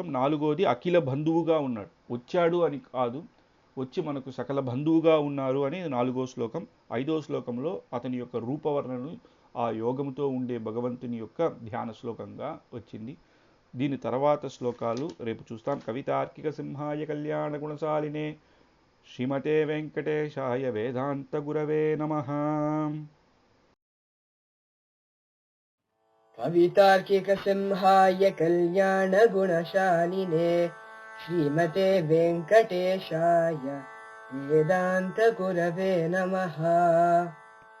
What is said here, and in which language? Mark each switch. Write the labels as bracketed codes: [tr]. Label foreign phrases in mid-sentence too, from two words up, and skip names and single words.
[te] 4వది అఖిల బంధువుగా ఉన్నాడు, వచ్చాడు అని కాదు, వచ్చి మనకు సకల బంధువుగా ఉన్నారు అనేది 4వ శ్లోకం. 5వ శ్లోకంలో అతని యొక్క రూపవర్ణను ఆ యోగముతో ఉండే భగవంతుని యొక్క ధ్యాన శ్లోకంగా వచ్చింది. దీని తర్వాత శ్లోకాలు రేపు చూస్తాం. [sa] కవితార్కిక సింహాయ కళ్యాణ గుణశాలినే శ్రీమతే వెంకటేశాయ వేదాంత గురవే నమః. कवितार्किकसिंहाय कल्याणगुणशालिने श्रीमते वेङ्कटेशाय वेदान्तगुरवे नमः।